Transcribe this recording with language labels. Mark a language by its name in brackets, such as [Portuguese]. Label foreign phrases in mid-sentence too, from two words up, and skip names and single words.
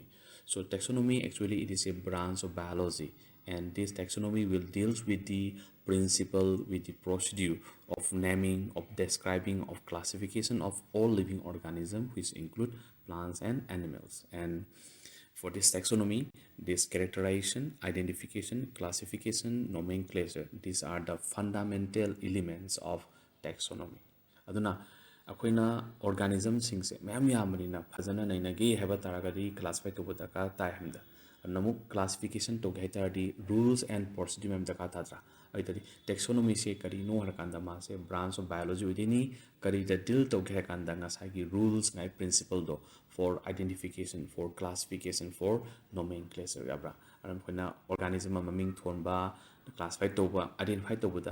[English] So taxonomy actually it is a branch of biology, and this taxonomy will deals with the principle, with the procedure of naming, of describing, of classification of all living organisms, which include plants and animals. And for this taxonomy, this characterization, identification, classification, nomenclature, these are the fundamental elements of taxonomy. [Manipuri] Aduna ꯑꯩꯈꯣꯏꯅ ꯑꯣꯔꯒꯥꯅꯤꯖꯝꯁꯤꯡꯁꯦ ꯃꯌꯥꯝ ꯌꯥꯝꯕꯅꯤꯅ ꯐꯖꯅ ꯅꯩꯅꯒꯦ ꯍꯥꯏꯕ ꯇꯥꯔꯒꯗꯤ ꯀ꯭ꯂꯥꯁꯤꯐꯥꯏ ꯇꯧꯕ ꯗꯔꯀꯥꯔ ꯇꯥꯏ ꯍꯥꯏꯕꯗ ꯑꯗꯨꯅ ꯑꯃꯨꯛ ꯀ꯭ꯂꯥꯁꯤꯐꯤꯀꯦꯁꯟ ꯇꯧꯒꯦ ꯍꯥꯏ ꯇꯥꯔꯗꯤ [English] rules and procedure [Manipuri] ꯃꯌꯥꯝ ꯗꯔꯀꯥꯔ ꯇꯥꯗ꯭ꯔꯥ ꯑꯗꯨꯗꯤ ꯇꯦꯛꯁꯣꯅꯣꯃꯤꯁꯦ ꯀꯔꯤꯅꯣ ꯍꯥꯏꯔꯀꯥꯟꯗ ꯃꯥꯁꯦ [English] branch of biology [Manipuri] ꯑꯣꯏꯗꯣꯏꯅꯤ ꯀꯔꯤꯗ ꯗꯤꯜ ꯇꯧꯒꯦ ꯍꯥꯏꯔꯀꯥꯟꯗ ꯉꯁꯥꯏꯒꯤ ꯔꯨꯜꯁ ꯉꯥꯏ ꯄ꯭ꯔꯤꯟꯁꯤꯄꯜꯗꯣ [English] for identification for classification for nomenclature [Manipuri] ꯌꯥꯕ꯭ꯔꯥ ꯑꯗꯨꯅ ꯑꯩꯈꯣꯏꯅ ꯑꯣꯔꯒꯥꯅꯤꯖꯝ ꯑꯃ ꯃꯃꯤꯡ ꯊꯣꯟꯕ ꯀ꯭ꯂꯥꯁꯤꯐꯥꯏ ꯇꯧꯕ ꯑꯥꯏꯗꯦꯟꯇꯤꯐꯥꯏ ꯇꯧꯕꯗ